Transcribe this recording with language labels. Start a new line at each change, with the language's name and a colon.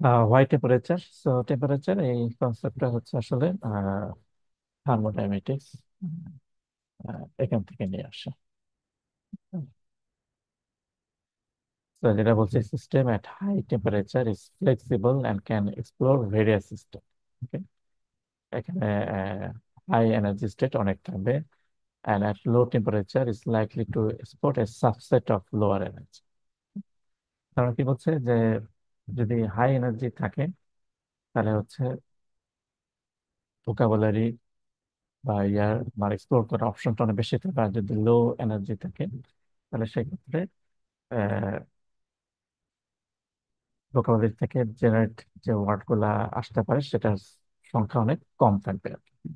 Bangla: Why temperature? So temperature এই কনসেপ্টটা হচ্ছে আসলে থার্মোডাইনামিক্স, এখান থেকে নিয়ে আসা। তো যেটা বলছে
English: System at high temperature is flexible and can explore various system. Okay,
Bangla: এখানে হাই এনার্জি স্টেট অনেক থাকবে,
English: and at low temperature is likely to export a subset of lower energy.
Bangla: তারা কি বলছে যে যদি হাই এনার্জি থাকে তাহলে হচ্ছে ভোকাবুলারি বা ইয়ার মানে এক্সপ্লোর করার অপশনটা অনেক বেশি থাকে। আর যদি লো এনার্জি থাকে তাহলে সেক্ষেত্রে ভোকাবুলারি থেকে জেনারেট যে ওয়ার্ড গুলা আসতে পারে সেটার সংখ্যা অনেক কম থাকবে আর কি।